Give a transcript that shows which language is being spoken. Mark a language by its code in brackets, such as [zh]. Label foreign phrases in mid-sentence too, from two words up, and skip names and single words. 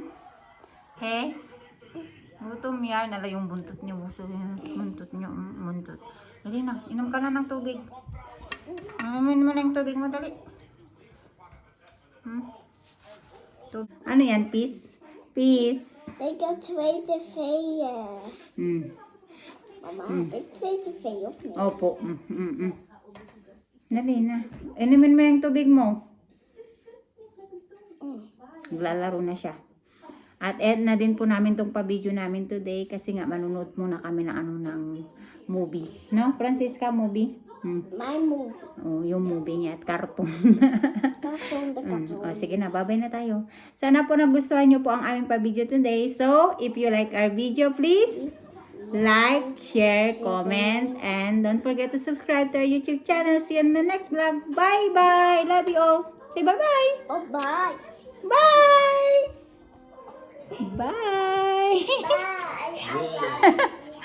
[tl] He? Gutom yan. Nala yung buntot niyo. Buntot niyo. Buntot. Dali na. Inom ka na ng tubig. Inumin mo na yung tubig mo. Dali. Ano yan? Peace? Peace. [nl] Ik heb 2 tv'en. Mama, heb ik 2 tv'en of niet? [tl] Opo. Dali na. Inumin mo yung tubig mo. Naglalaro na siya. At end na din po namin tong pa-video namin today kasi nga manunod muna kami ng ano ng movie. [en] No, Francisca, movie? My movie. [tl] Oh, yung movie niya at cartoon. [en] Cartoon the cartoon. [tl] O, sige na, babay na tayo. Sana po nagustuhan nyo po ang aming pa-video today. [en] So, if you like our video, please like, share, comment, and don't forget to subscribe to our YouTube channel. See you in the next vlog. Bye-bye! Love you all. Say bye-bye! Oh, bye. Bye! Bye! Bye.